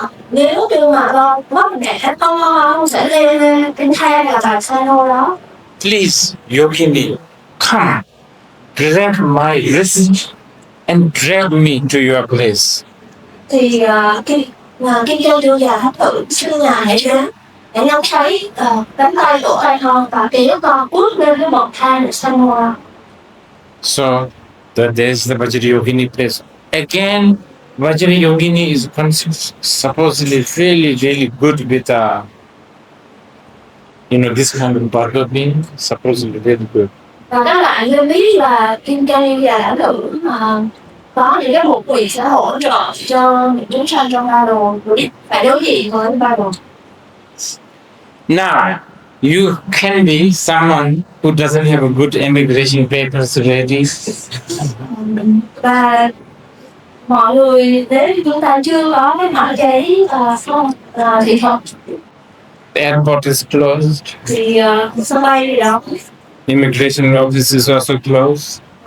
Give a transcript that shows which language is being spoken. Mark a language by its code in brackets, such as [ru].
[vi] nếu như mà con mất ngã con sẽ leo lên cái thang là bàn san hô đó. [en] please, Yogini, come, grab my wrist and drag me to your place. [vi] Thì Kim Cang Du Già Thất Tử xin ngài hãy đến để nắm thấy cánh tay của con và kéo con bước lên cái bậc thang để san hô. [en] So there's the Vajrayogini place. Again, Vajrayogini is supposedly really good with this kind of Bardo being, supposedly really good. [vi] Và các bạn nên biết là Kim Cang Du Già Thất Tử có những cái mục quyền sẽ hỗ trợ cho những chúng sanh trong Bardo phải đối diện với Bardo. [en] Now, you can be someone who doesn't have a good immigration papers ready. [vi] Và mọi người nếu chúng ta chưa có cái mã giấy thị thực, [en] The airport is closed. [vi] thì sân bay thì đóng. [en] Immigration office is also closed.